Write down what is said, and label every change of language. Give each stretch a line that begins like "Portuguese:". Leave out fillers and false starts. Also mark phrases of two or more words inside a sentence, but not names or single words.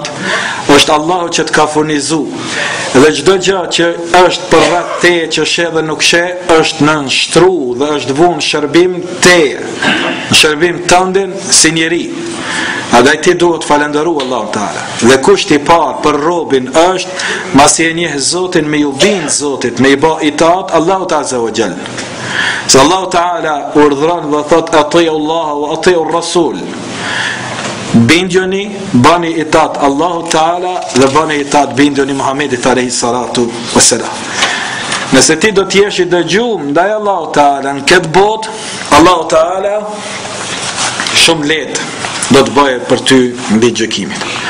Albanian: Është Allahu që të ka furnizu. Dhe çdo gjë që është për rreth teje që sheh dhe nuk sheh, është në nështru dhe është vunë shërbim teje, në shërbim tëndin si njeri. Andaj ti duhet falenderu Allahu Teala. Dhe kushti i parë për robin është masi e njeh Zotin me ju bind Zotit, me i bë itaat Allahut
Arabic: عز وجل.
Albanian: Se Allahu Teala urdhron dhe thot
Arabic: أطيعوا الله وأطيعوا الرسول.
Albanian: Bindjoni, bani itaat Allahu Teala dhe bani itaat bindjoni Muhamedit
Arabic: عليه الصلاة والسلام.
Albanian: Nëse ti do të jesh i dëgjum ndaj Allahu Teala në këtë botë, Allahu Teala shumë lehtë do të bëhet për ty mbi gjykimin.